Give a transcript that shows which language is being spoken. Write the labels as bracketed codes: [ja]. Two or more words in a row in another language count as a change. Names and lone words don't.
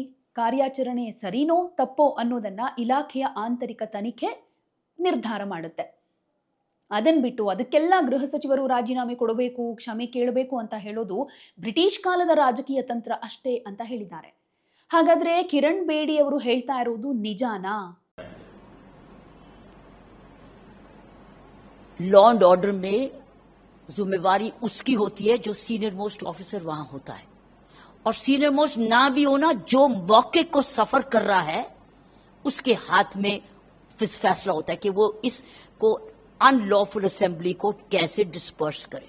[kn] ಕಾರ್ಯಾಚರಣೆ ಸರಿನೋ ತಪ್ಪೋ ಅನ್ನೋದನ್ನ ಇಲಾಖೆಯ ಆಂತರಿಕ ತನಿಖೆ ನಿರ್ಧಾರ ಮಾಡುತ್ತೆ. ಅದನ್ನ ಬಿಟ್ಟು ಅದಕ್ಕೆಲ್ಲ ಗೃಹ ಸಚಿವರು ರಾಜೀನಾಮೆ ಕೊಡಬೇಕು, ಕ್ಷಮೆ ಕೇಳಬೇಕು ಅಂತ ಹೇಳೋದು ಬ್ರಿಟಿಷ್ ಕಾಲದ ರಾಜಕೀಯ ತಂತ್ರ ಅಷ್ಟೇ ಅಂತ ಹೇಳಿದ್ದಾರೆ. ಹಾಗಾದ್ರೆ ಕಿರಣ್ ಬೇಡಿ ಅವರು ಹೇಳ್ತಾ ಇರೋದು ನಿಜಾನಾ? [en] law and order [hi] में जिम्मेवारी उसकी होती है जो [en] senior most officer [hi] वहां होता है, और [en] senior most [hi] ना भी होना, जो मौके को सफर कर रहा है उसके हाथ में फैसला होता है कि वो इसको [en] unlawful assembly [hi] को कैसे डिस्पर्स करे।